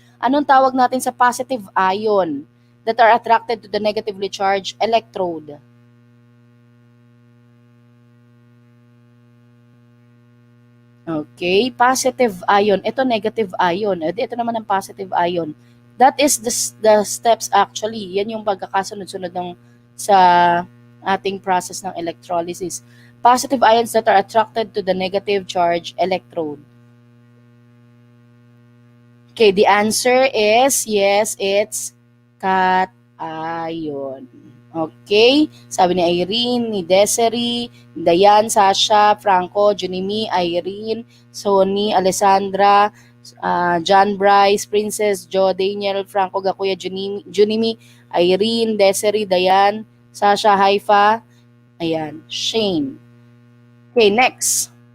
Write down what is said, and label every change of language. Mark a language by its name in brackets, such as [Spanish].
[Filipino] Anong tawag natin sa [English] positive ion that are attracted to the negatively charged electrode? [Filipino] Okay, positive ion. Ito negative ion. Ito naman ang positive ion. [English] That is the steps actually. [Filipino] Yan yung pagkakasunod-sunod ng sa ating process ng electrolysis. [English] Positive ions that are attracted to the negative charge electrode. Okay, the answer is yes, it's cation. [Filipino] Okay, sabi ni Irene, ni Desiree, Dayan, Sasha, Franco, Junimi, Irene, Sony, Alessandra, John Bryce, Princess, Joe, Daniel, Franco, Gakuya, Junimi, Irene, Desiree, Dayan, Sasha, Haifa, ayan, Shane. Okay, next.